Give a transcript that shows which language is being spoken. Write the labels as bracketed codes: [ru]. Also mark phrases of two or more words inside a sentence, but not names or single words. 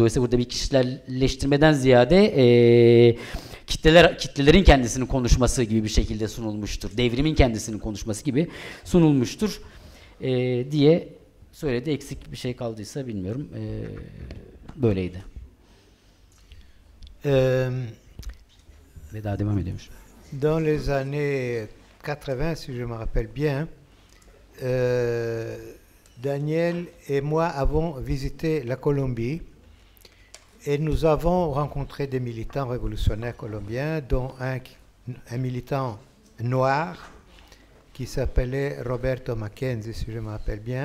[tr] Dolayısıyla burada bir kişiselleştirmeden ziyade kitlelerin kendisinin konuşması gibi bir şekilde sunulmuştur. Devrimin kendisinin konuşması gibi sunulmuştur diye söyledi. Eksik bir şey kaldıysa bilmiyorum. Böyleydi. Ve daha devam ediyormuş. [fr] Dans les années 80, si je me rappelle bien, Daniel et moi avons visité la Colombie et nous avons rencontré des militants révolutionnaires colombiens, dont un militant noir qui s'appelait Roberto Mackenzie, si je me rappelle bien.